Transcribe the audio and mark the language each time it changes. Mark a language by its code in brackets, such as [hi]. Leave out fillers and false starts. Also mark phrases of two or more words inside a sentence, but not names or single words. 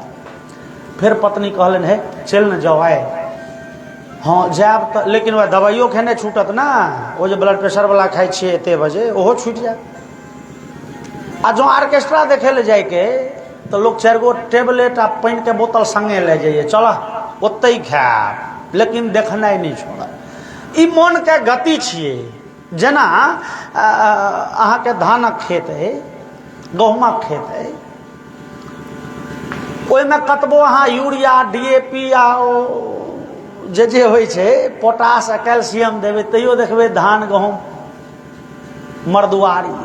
[mai] फिर पत्नी कहलन है चल न जाओ आए। हाँ जाब तो, लेकिन वह दवाइयों खेने छूटत ना, वो जो ब्लड प्रेशर वाला खाई छे एते बजे ओहो छूट जाए। आ जो ऑर्केस्ट्रा देखे ले जाए के तो लोग 4 गो टेबलेट आ पानी के बोतल संगे ले जाइए, चल ओते ही खायब, लेकिन देखनाइ नहीं छोड़ा। ई मन के गति छिए। जेना अहाँ के धानक खेत है, गहूमक खेत है, ओहि में कतबो अहाँ यूरिया DAP आ जे होइ छै पोटास आ कैल्शियम देबै, तैयो देखबै धान गहूम मर्दुआरी।